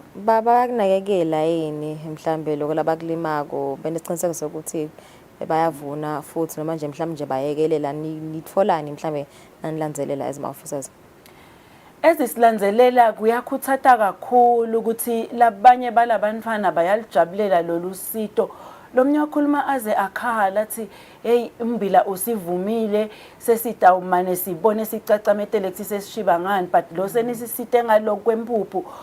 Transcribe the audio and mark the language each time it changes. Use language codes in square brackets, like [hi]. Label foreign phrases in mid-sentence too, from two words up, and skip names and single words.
[ss] baba kunakekela yini mhlambe lokho labakulimako benesiqiniseko sokuthi bayavuna futhi noma nje mhlambe nje bayekelela nitfolani mhlambe nanilandzelela as ma-officers ezisilandzelela kuyakhuthata kakhulu ukuthi labanye balabantwana bayalijabulela lolu sito lomnye wakhuluma aze akhala athi hey umbila usivumile sesitawumane sibone sicacametele kuthi sesishiba ngani but lo senisisite ngalokho kwempuphu